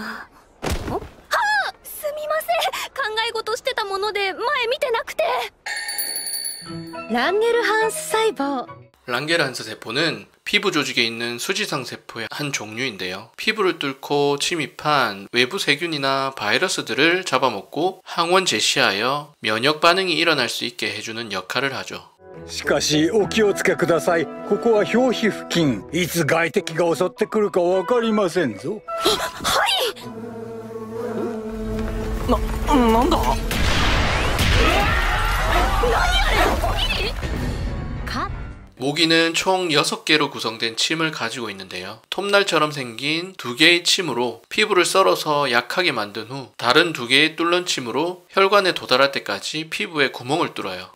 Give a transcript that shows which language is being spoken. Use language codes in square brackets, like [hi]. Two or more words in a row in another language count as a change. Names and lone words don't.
[ja] はあ、すみません。考え事してたもので前見てなくて。ランゲルハンス細胞. [ko] 랑게르한스 세포는 피부 조직에 있는 수지성 세포의 한 종류인데요. 피부를 뚫고 침입한 외부 세균이나 바이러스들을 잡아먹고 항원 제시하여 면역 반응이 일어날 수 있게 해주는 역할을 하죠. [ja] しかしお気をつけください。ここは表皮付近。いつ外敵が襲ってくるかわかりませんぞ。はい。なんだ。 [ko] 모기는 총 6개로 구성된 침을 가지고 있는데요. 톱날처럼 생긴 2개의 침으로 피부를 썰어서 약하게 만든 후 다른 2개의 뚫는 침으로 혈관에 도달할 때까지 피부에 구멍을 뚫어요.